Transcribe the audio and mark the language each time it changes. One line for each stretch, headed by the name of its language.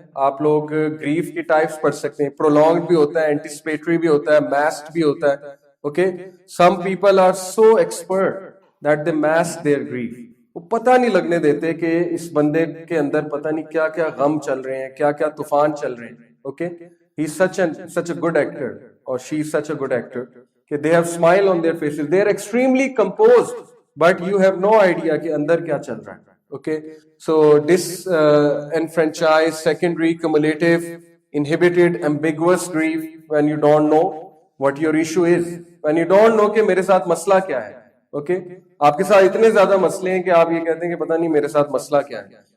Hindi: आप लोग ग्रीफ की टाइप्स पढ़ सकते हैं, प्रोलॉन्ग्ड भी होता है, एंटिसिपेटरी भी होता है, मैस्ड भी होता है।
English: Okay, some people are so expert that they mess their grief.
Hindi: वो पता नहीं लगने देते कि इस बंदे के अंदर पता नहीं क्या क्या गम चल रहे हैं, क्या क्या तूफान चल रहे हैं।
English: okay, he is such a good actor or she is such a good actor कि they have smile on their faces, they are extremely composed, but you have no idea कि
Hindi: अंदर क्या चल रहा है।
English: Okay, so disenfranchised, secondary, cumulative, inhibited, ambiguous grief, when you don't know what your issue is, when you don't know कि
Hindi: मेरे साथ मसला क्या है। Okay, आपके साथ इतने ज्यादा मसले हैं कि आप ये कहते हैं कि पता नहीं मेरे साथ मसला क्या है।